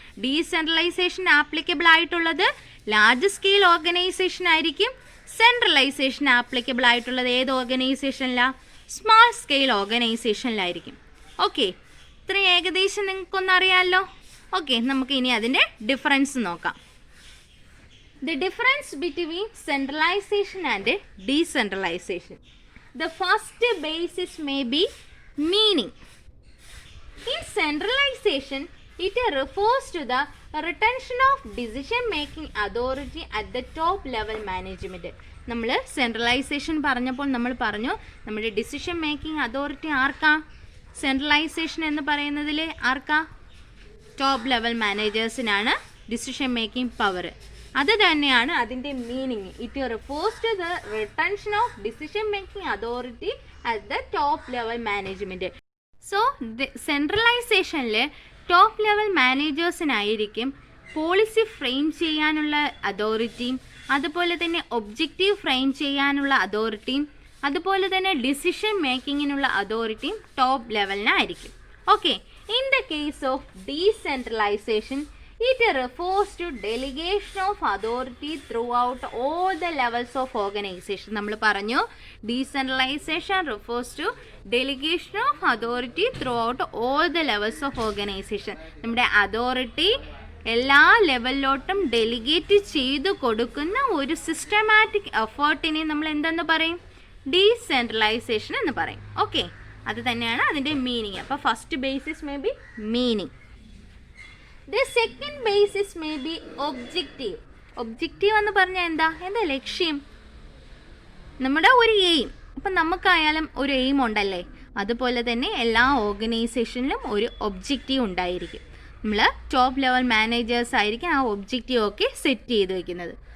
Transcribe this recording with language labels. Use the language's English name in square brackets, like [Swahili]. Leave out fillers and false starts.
[Malayalam] Decentralisation applicable ആയിട്ടുള്ളത് large scale organisation ആയിരിക്കും. Centralisation applicable ആയിട്ടുള്ളത് ഏത് ഓർഗനൈസേഷനിലാണ്? Small scale ഓർഗനൈസേഷനിലായിരിക്കും. ഓക്കെ, ഇത്രയും ഏകദേശം നിങ്ങൾക്കൊന്നറിയാമല്ലോ. ഓക്കെ, നമുക്ക് ഇനി അതിൻ്റെ ഡിഫറൻസ് നോക്കാം. [English] The difference between centralization and decentralization. The first basis may be meaning. In centralization, it refers to the retention of decision making authority at the top level management. [Malayalam] നമ്മൾ centralisation പറഞ്ഞപ്പോൾ നമ്മൾ പറഞ്ഞു നമ്മുടെ decision making authority ആർക്കാ? Centralisation എന്ന് പറയുന്നതിൽ ആർക്കാ? Top level മാനേജേഴ്സിനാണ് decision making power. അത് തന്നെയാണ് അതിൻ്റെ meaning. [English] It refers to the retention of decision making authority at the top level management. [Malayalam] So സെൻട്രലൈസേഷനിൽ top level മാനേജേഴ്സിനായിരിക്കും policy frame ചെയ്യാനുള്ള അതോറിറ്റിയും, അതുപോലെ തന്നെ ഒബ്ജക്റ്റീവ് ഫ്രെയിം ചെയ്യാനുള്ള അതോറിറ്റിയും, അതുപോലെ തന്നെ ഡിസിഷൻ മേക്കിങ്ങിനുള്ള അതോറിറ്റിയും top ലെവലിനായിരിക്കും. [English] Okay, in the case of decentralisation it refers to delegation of authority throughout all the levels of organization. [Malayalam] നമ്മൾ പറഞ്ഞു [English] decentralization refers to delegation of authority throughout all the levels of organization. [Malayalam] നമ്മുടെ authority എല്ലാ ലെവലിലോട്ടും delegate ചെയ്ത് കൊടുക്കുന്ന ഒരു systematic എഫേർട്ടിനെ നമ്മൾ എന്തെന്ന് പറയും? ഡീസെൻട്രലൈസേഷൻ എന്ന് പറയും. ഓക്കെ, അത് തന്നെയാണ് അതിൻ്റെ മീനിങ്. [English] അപ്പോൾ first basis may be meaning. The second basis may be objective. [Malayalam] Objective എന്ന് പറഞ്ഞാൽ എന്താ ലക്ഷ്യം, നമ്മുടെ ഒരു എയിം. അപ്പം നമുക്കായാലും ഒരു എയിം ഉണ്ടല്ലേ, അതുപോലെ തന്നെ എല്ലാ ഓർഗനൈസേഷനിലും ഒരു ഒബ്ജക്റ്റീവ് ഉണ്ടായിരിക്കും. നമ്മൾ ടോപ്പ് ലെവൽ മാനേജേഴ്സ് ആയിരിക്കും ആ ഒബ്ജക്റ്റീവ് ഒക്കെ സെറ്റ് ചെയ്ത് വെക്കുന്നത്.